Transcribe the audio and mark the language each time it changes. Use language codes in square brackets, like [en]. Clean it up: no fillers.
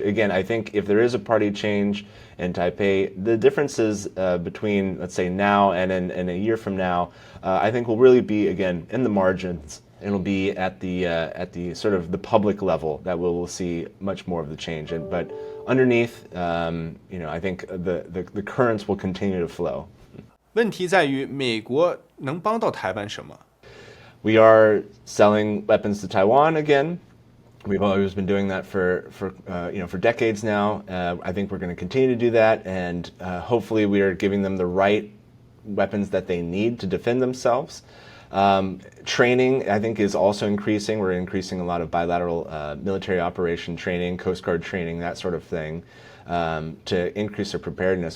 [en] Again, I think if there is a party change in Taipei, the differences between, let's say, now and in a year from now, I think will really be, again, in the margins. It'll be at the sort of the public level that we'll see much more of the change. But underneath, I think the currents will continue to flow. [zh] 问题在于美国能帮到台湾什么？ [en] We are selling weapons to Taiwan again. We've always been doing that for decades now. I think we're going to continue to do that, and hopefully we are giving them the right weapons that they need to defend themselves. Training, I think, is also increasing. We're increasing a lot of bilateral military operation training, Coast Guard training, that sort of thing, to increase their preparedness.